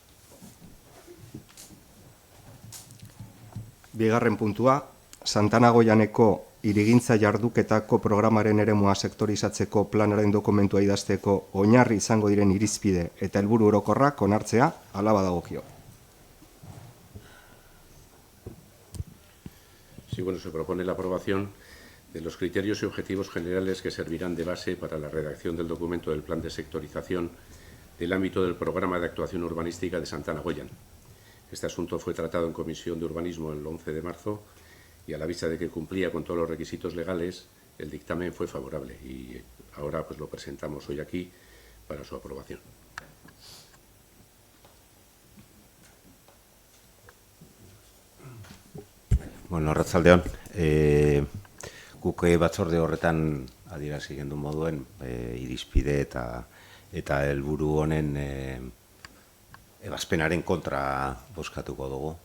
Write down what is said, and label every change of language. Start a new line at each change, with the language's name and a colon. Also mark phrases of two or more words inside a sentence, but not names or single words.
Basque: Bigarren puntua, Santana Goianeko hirigintza jarduketako programaren eremua sektorizatzeko planaren dokumentua idazteko oinarri izango diren irizpide eta helburu orokorrak onartzea hala badagokio.
Spanish: Sí, se propone la aprobación de los criterios y objetivos generales que servirán de base para la redacción del documento del plan de sectorización del ámbito del programa de actuación urbanística de Santana Goyan. Este asunto fue tratado en Comisión de Urbanismo el 11 de marzo y a la vista de que cumplía con todos los requisitos legales, el dictamen fue favorable y ahora lo presentamos hoy aquí para su aprobación.
Basque: Arratsaldeon. Guk batzorde horretan adierazi gendu moduen irizpide eta helburu honen ebazpenaren kontra bozkatuko dugu.